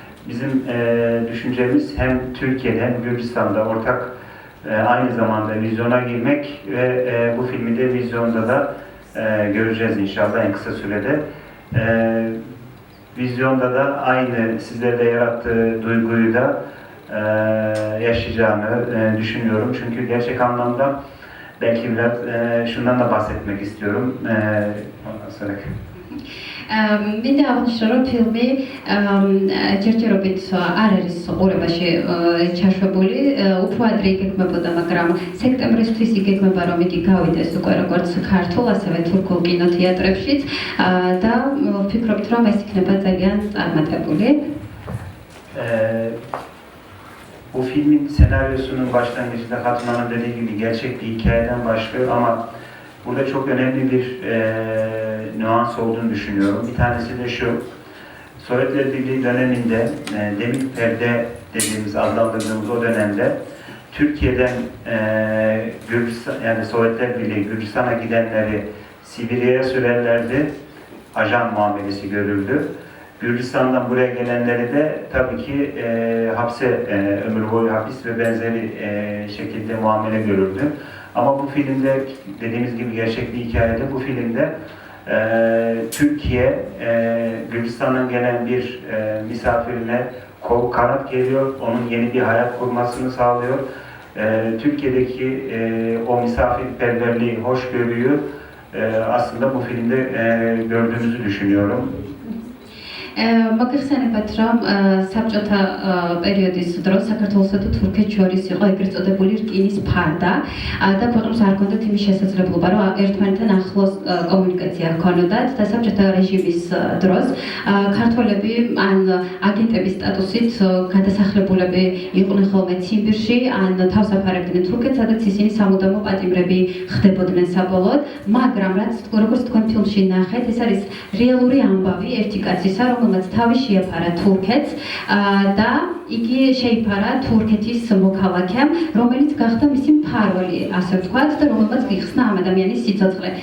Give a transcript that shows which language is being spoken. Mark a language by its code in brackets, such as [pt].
[tr] Bizim düşüncemiz hem Türkiye'de hem Gürcistan'da ortak aynı zamanda vizyona girmek ve bu filmi de vizyonda da göreceğiz inşallah en kısa sürede. Vizyonda da aynı sizlerde yarattığı duyguyu da yaşayacağını düşünüyorum. Çünkü gerçek anlamda belki biraz şundan da bahsetmek istiyorum. Ondan sonra. [ka] მინდა აღნიშნო, რომ ფილმი ჯერჯერობით არ არის ყურებაში ჩაშვებული, უფრო ადრე იგეგმებოდა, მაგრამ სექტემბრისთვის იგეგმება, რომ იგი გავიდეს უკვე როგორც ქართულ, ასევე თურქულ კინოთეატრებშიც და ვფიქრობთ, რომ ეს იქნება ძალიან წარმატებული. [tr] Bu filmin senaryosunun başlangıcında Hatun Hanım dediği gibi gerçek bir hikayeden başlıyor ama burada çok önemli bir nüans olduğunu düşünüyorum. Bir tanesi de şu, Sovyetler Birliği döneminde, demir perde dediğimiz, adlandırdığımız o dönemde Türkiye'den Gürcistan, yani Sovyetler Birliği Gürcistan'a gidenleri Sibirya'ya sürerlerdi, ajan muamelesi görüldü. Gürcistan'dan buraya gelenleri de tabii ki hapse, ömür boyu hapis ve benzeri şekilde muamele görüldü. Ama bu filmde dediğimiz gibi gerçek bir hikayede bu filmde Türkiye, Gürcistan'dan gelen bir misafirine kol kanat geliyor, onun yeni bir hayat kurmasını sağlıyor. Türkiye'deki o misafirperverliği, hoşgörüyü aslında bu filmde gördüğünüzü düşünüyorum. [ka] მოგეხსენებათ, რომ საბჭოთა პერიოდის დროს საქართველოსა და თურქეთს შორის იყო ეგრეთ წოდებული რკინის ფარდა და ქვეყნებს არ ჰქონდათ იმის შესაძლებლობა, რომ ერთმანეთთან ახლოს კომუნიკაცია ჰქონოდათ და საბჭოთა რეჟიმის დროს ქართველები ან აგენტების სტატუსით გადასახლებულები იყვნენ ხოლმე ციმბირში, ან თავს აფარებდნენ თურქეთს, სადაც ისინი სამუდამო პატიმრები ხდებოდნენ საბოლოოდ, მაგრამ როგორც თქვენ ფილმში ნახეთ, ეს არის რეალური ამბავი ერთი კაცისა, რომელმაც თავი შეაფარა თურქეთს და იგი შეიფარა თურქეთის მოქალაქემ, რომელიც გახდა მისი მფარველი, ასე ვთქვათ, და რომელმაც გიხსნა ამ ადამიანის სიცოცხლე.